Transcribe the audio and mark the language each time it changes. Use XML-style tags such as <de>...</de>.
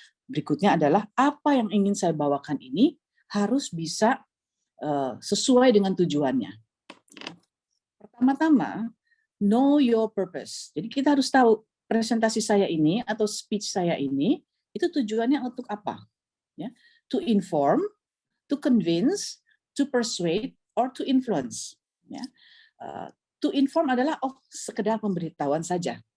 <id>Berikutnya adalah apa yang ingin saya bawakan ini harus bisa sesuai dengan tujuannya. Pertama-tama,</id> <en>know your purpose.</en> <id>Jadi kita harus tahu presentasi saya ini atau speech saya ini itu tujuannya untuk apa?</id> <en>Ya, to inform, to convince, to persuade, or to influence.</en> <id>Ya, to inform adalah sekedar pemberitahuan saja.</id>